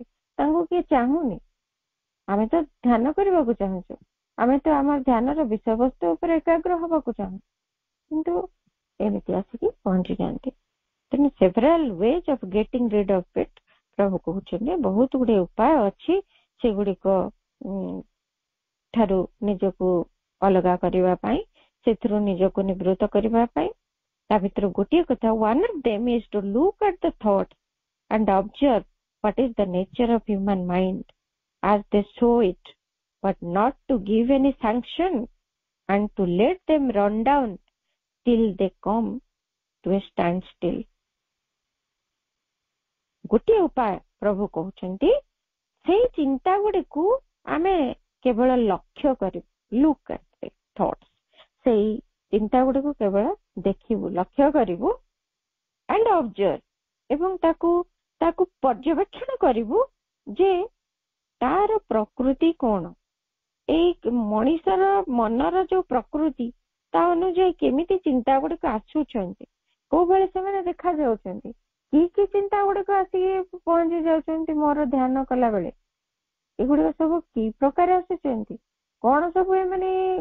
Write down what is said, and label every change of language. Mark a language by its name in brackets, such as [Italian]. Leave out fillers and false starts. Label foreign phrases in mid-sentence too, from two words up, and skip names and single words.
[Odia] ତାଙ୍କୁ କିଏ ଚାହୁଁନି, ଆମେ ତ ଧ୍ୟାନ କରିବାକୁ ଚାହୁଁଛୁ, ଆମେ ତ ଆମ ଧ୍ୟାନର ବିଷୟବସ୍ତୁ ଉପରେ ଏକାଗ୍ର ହବାକୁ ଚାହୁଁ, କିନ୍ତୁ ଏମିତି ଆସିକି ପହଞ୍ଚି ଯାଆନ୍ତି। ତେଣୁ [English] several ways of getting rid of it, [Odia] ପ୍ରଭୁ କହୁଛନ୍ତି ବହୁତ ଗୁଡିଏ ଉପାୟ ଅଛି ସେଗୁଡିକ ଠାରୁ ନିଜକୁ ଅଲଗା କରିବା ପାଇଁ, ସେଥିରୁ ନିଜକୁ ନିବୃତ୍ତ କରିବା ପାଇଁ। ତା ଭିତରୁ ଗୋଟିଏ କଥା, [English] one of them is to look at the thought and observe what is the nature of human mind as they show it, but not to give any sanction and to let them run down till they come to a standstill. [Odia] ଗୋଟିଏ ଉପାୟ ପ୍ରଭୁ କହୁଛନ୍ତି, ସେଇ ଚିନ୍ତା ଗୁଡିକୁ ଆମେ କେବଳ ଲକ୍ଷ୍ୟ କରିବୁ, [English] look at thoughts, [Odia] ସେଇ ଚିନ୍ତା ଗୁଡିକୁ କେବଳ ଦେଖିବୁ, ଲକ୍ଷ୍ୟ କରିବୁ, [English] and observe, [Odia] ଏବଂ ତାକୁ ପର୍ଯ୍ୟବେକ୍ଷଣ କରିବୁ ଯେ ତାର ପ୍ରକୃତି କଣ, ଏଇ ମଣିଷର ମନର ଯୋଉ ପ୍ରକୃତି, ତା ଅନୁଯାୟୀ କେମିତି ଚିନ୍ତା ଗୁଡିକ ଆସୁଛନ୍ତି, କୋଉ ଭଳି ସେମାନେ ଦେଖା ଯାଉଛନ୍ତି, କି ଚିନ୍ତା ଗୁଡିକ ଆସିକି ପହଞ୍ଚି ଯାଉଛନ୍ତି ମୋର ଧ୍ୟାନ କଲା ବେଳେ, ଏଗୁଡିକ ସବୁ କି ପ୍ରକାର ଆସୁଛନ୍ତି, କଣ ସବୁ ଏମାନେ